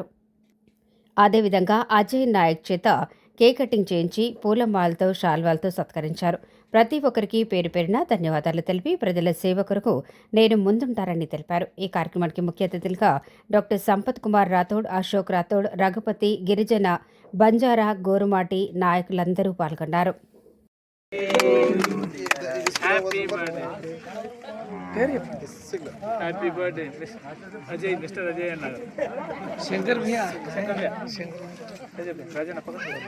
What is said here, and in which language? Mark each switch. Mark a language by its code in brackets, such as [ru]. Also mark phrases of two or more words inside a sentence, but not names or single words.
[te] అదేవిధంగా అజయ్ నాయక్ చేత కేక్ కటింగ్ చేయించి పూలమాలతో శాల్వాలతో సత్కరించారు. ప్రతి ఒక్కరికి పేరు పేరున ధన్యవాదాలు తెలిపి ప్రజల సేవ కొరకు నేను ముందుంటారని తెలిపారు. ఈ కార్యక్రమానికి ముఖ్య అతిథులుగా డాక్టర్ సంపత్ కుమార్ రాథోడ్, అశోక్ రాథోడ్, రఘుపతి, గిరిజన, బంజారా, గోరుమాటి నాయకులందరూ పాల్గొన్నారు. [en] Happy birthday [hi] अजय, मिस्टर अजय नगर शंकर भैया राजा पकड़